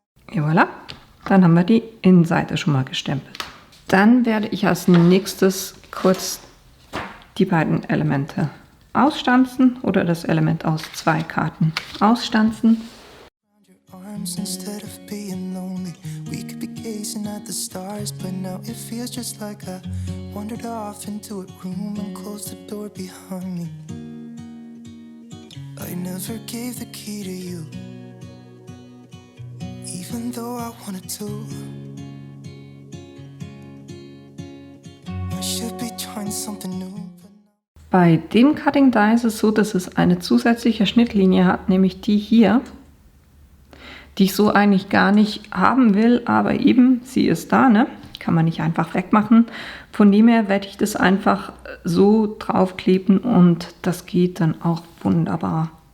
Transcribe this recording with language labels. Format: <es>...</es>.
<de>Et voilà, dann haben wir die Innenseite schon mal gestempelt. Dann werde ich als nächstes kurz die beiden Elemente ausstanzen oder das Element aus 2 Karten ausstanzen.</de> <en>Instead of being lonely, we could be gazing at the stars, but now it feels just like I wandered off into a room and closed the door behind me. I never gave the key to you, even though I wanted to. I should be trying something new.</en> <de>Bei dem Cutting Die ist es so, dass es eine zusätzliche Schnittlinie hat, nämlich die hier, die ich so eigentlich gar nicht haben will, aber eben, sie ist da, ne? Kann man nicht einfach wegmachen. Von dem her werde ich das einfach so draufkleben und das geht dann auch wunderbar.</de>